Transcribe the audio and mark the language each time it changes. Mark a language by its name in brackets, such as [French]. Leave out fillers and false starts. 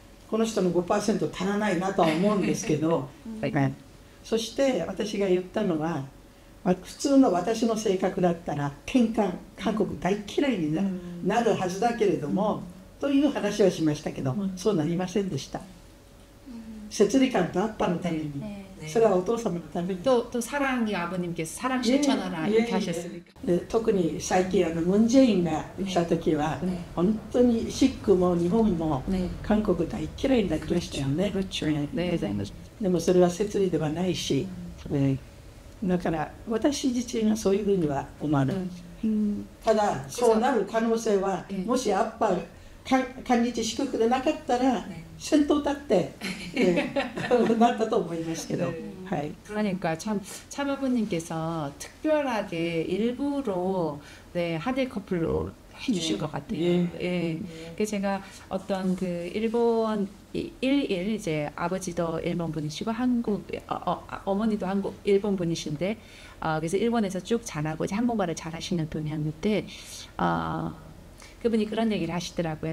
[Japanese] この人の 5% 足らないなとは思うんですけど、そして私が言ったのは、普通の私の性格だったら喧嘩、韓国大嫌いになるはずだけれども、という話をしましたけど、そうなりませんでした。摂理感とアッパのために、それはお父様のために。 [Korean] 또 사랑이 아버님께서 사랑 실천하라 이렇게 하셨으니까. [Japanese] 特に最近ムン・ジェインが来た時は、本当にシックも日本も韓国大嫌いになりましたよね。でもそれは摂理ではないし、だから私自身がそういうふうには思わない。ただそうなる可能性は、もしアッパ韓日祝福でなかったら先頭立ってなったと思いますけど。 [Korean] 그러니까 참 아버님께서 특별하게 일부러 하드 커플로 해주신 것 같아요. 예. 그래서 제가 어떤 그 일본 일일 이제 아버지도 일본 분이시고 한국 어머니도 일본 분이신데 그래서 일본에서 쭉 자라고 이제 한국말을 잘하시는 분이었는데 그분이 그런 얘기를 하시더라고요.